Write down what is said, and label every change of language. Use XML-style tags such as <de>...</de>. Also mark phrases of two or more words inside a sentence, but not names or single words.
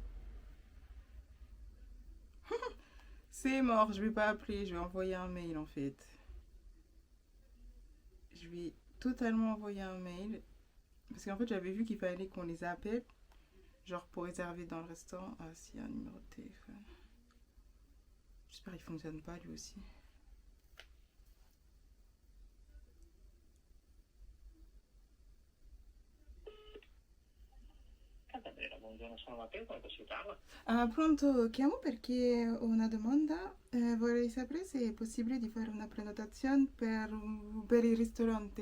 <fr>C'est mort, je vais pas appeler, je vais envoyer un mail en fait. Je vais totalement envoyer un mail. Parce qu'en fait, j'avais vu qu'il fallait qu'on les appelle. Genre pour réserver dans le restaurant. Ah, si, un numéro de téléphone. J'espère qu'il fonctionne pas lui aussi.</fr> <it>Buongiorno, sono Matteo, come posso aiutarla? Pronto, chiamo perché ho una domanda. Vorrei sapere se è possibile di fare una prenotazione per il ristorante.</it>